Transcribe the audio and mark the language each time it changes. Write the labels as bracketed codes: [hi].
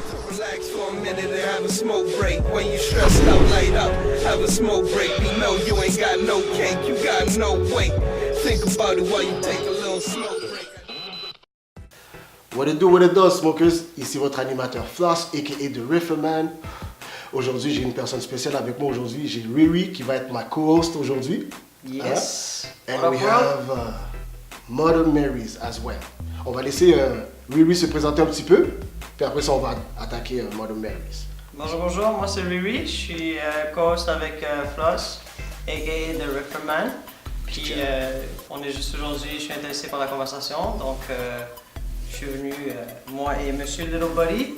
[en] Relax for a minute and have a smoke break. When you stressed out, light up, have a smoke break. We know you ain't got no cake, you got no weight. Think about it while you take a little smoke break. What it do, smokers? [fr] Ici votre animateur Floss, a.k.a. The Riffleman. Aujourd'hui, j'ai une personne spéciale avec moi aujourd'hui. J'ai Riri qui va être ma co-host aujourd'hui. [en] Yes. And we have MothersMary as well. [fr] On va laisser Riri se présenter un petit peu, puis après ça, on va attaquer MothersMary. Bonjour, moi c'est Riri, je suis co-host avec Floss, a.k.a. The Riffleman. Puis on est juste aujourd'hui, je suis intéressé par la conversation, donc je suis venu, moi et Monsieur Little Buddy.